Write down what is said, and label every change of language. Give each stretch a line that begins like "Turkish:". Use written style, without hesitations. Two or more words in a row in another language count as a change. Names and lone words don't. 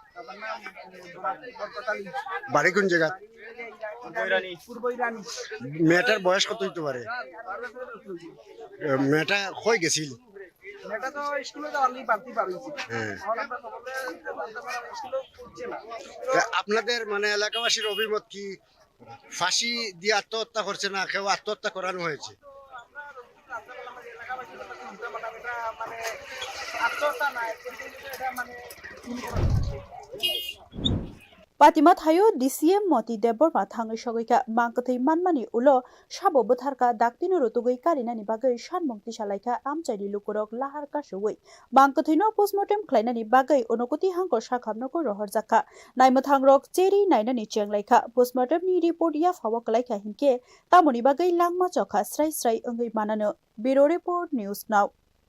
Bangla: বাড়ি কোন জায়গা মেয়েটার বয়স কত হইতে পারে মেয়েটা কই গেছিল আপনাদের মানে এলাকাবাসীর অভিমত কি ফাঁসি দিয়ে আত্মহত্যা করছে না কেউ আত্মহত্যা করানো হয়েছে
Kok Borok: Patima thayo DCM moti debor ma thangai sogoika mangkothoi manmani ulo sabo botharka daktino rotugoi karinani bagai sanmung tisalaika amchaini lukurok lahar kasugoi mangkothoino postmortem khlainani bagai onokoti hangko sakhamnoko rohorjaka naimathang rok cheri nainani chenglaika postmortem ni report ya phawa kalaika hinke tamoni bagai langma chokha srai srai ongai manano
English: bureau report news now